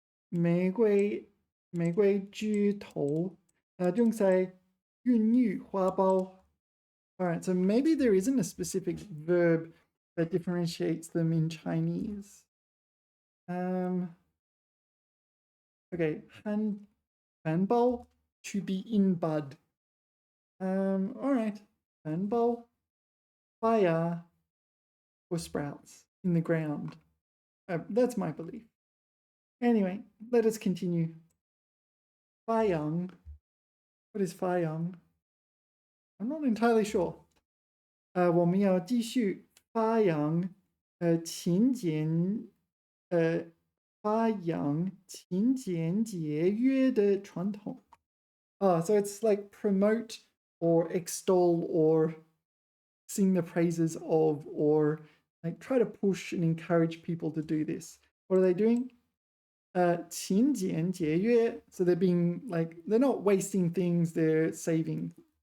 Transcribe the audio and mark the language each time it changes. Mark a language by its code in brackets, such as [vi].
[zh] 玫瑰枝头，正在孕育花苞。 [en] All right, so maybe there isn't a specific verb that differentiates them in Chinese. Okay, 汉堡 to be in bud. All right, 汉堡 fire or sprouts in the ground. That's my belief. Anyway, let us continue. 发扬 What is 发扬? I'm not entirely sure. [zh] 我们要继续发扬勤俭发扬勤俭节约的传统. [en] So it's like promote or extol or sing the praises of or like try to push and encourage people to do this. What are they doing? 勤俭节约. So they're being like, they're not wasting things, they're saving.